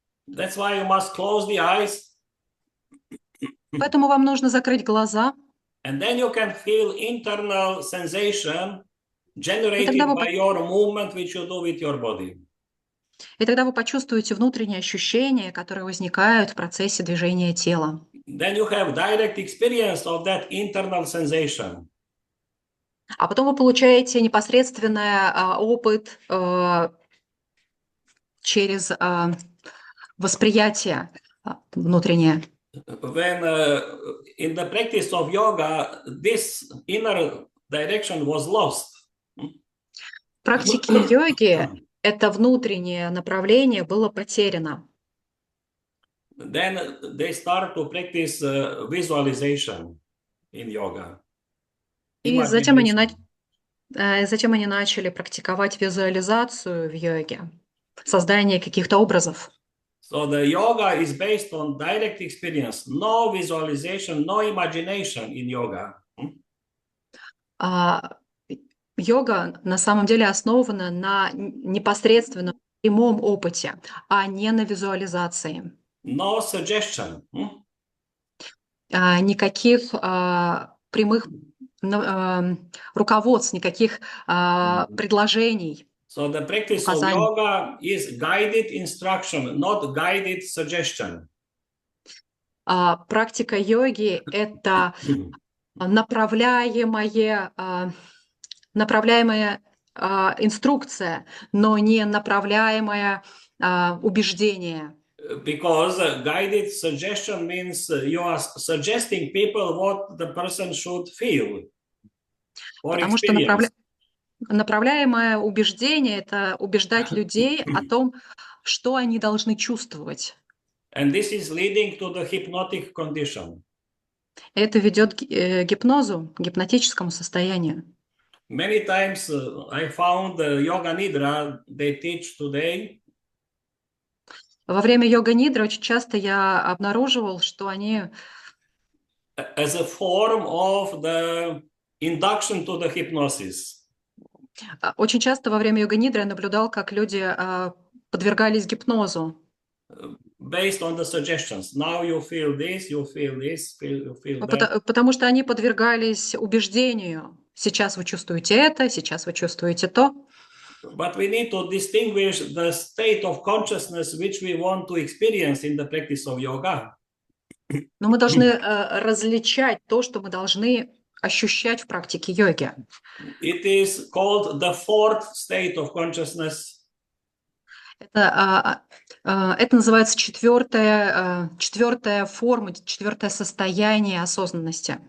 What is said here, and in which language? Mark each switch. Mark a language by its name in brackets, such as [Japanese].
[English] That's why you must close the eyes. [Russian] Поэтому вам нужно закрыть глаза. [English] And then you can feel internal sensation generated by your movement, which you do with your body. [Russian] И тогда вы почувствуете внутренние ощущения, которые возникают в процессе движения тела. [English] Then you have direct experience of that internal sensation. [Russian] А потом вы получаете непосредственный опыт через восприятие внутреннее. [English] When in the practice of yoga, this inner direction was lost. [Russian] В практике йоги это внутреннее направление было потеряно. [English] Then they start to practice visualization in yoga. [Russian] И затем они начали практиковать визуализацию в йоге, создание каких-то образов. [English] So the yoga is based on direct experience, no visualization, no imagination in yoga. [Russian] А, Йога на самом деле основана на непосредственном прямом опыте, а не на визуализации. [English] No suggestion. [Russian] Никаких прямых руководств, никаких предложений, [English] So the practice of [Russian] указаний. [English] yoga is guided instruction, not guided suggestion. [Russian] Практика йоги – это направляемая инструкция, но не направляемое убеждение. [English] Because guided suggestion means you are suggesting people what the person should feel or [Russian] Потому что [English] experience. [Russian] направляемое убеждение – это убеждать людей о том, что они должны чувствовать. [English] And this is leading to the hypnotic condition. [Russian] Это ведет к гипнозу, к гипнотическому состоянию. [English] Many times I found yoga nidra they teach today. [Russian] Во время йога-нидра очень часто я обнаруживал, что они [English] As a form of the induction to the hypnosis. [Russian] очень часто во время йога-нидры я наблюдал, как люди подвергались гипнозу. [English] Based on the suggestions. Now you feel this, you feel that. [Russian] Потому что они подвергались убеждению. Сейчас вы чувствуете это, сейчас вы чувствуете то. [English] But we need to distinguish the state of consciousness which we want to experience in the practice of yoga. [Russian] Но мы должны различать то, что мы должны ощущать в практике йоги. [English] It is called the fourth state of consciousness. [Russian] Это называется четвертая форма, четвертое состояние осознанности.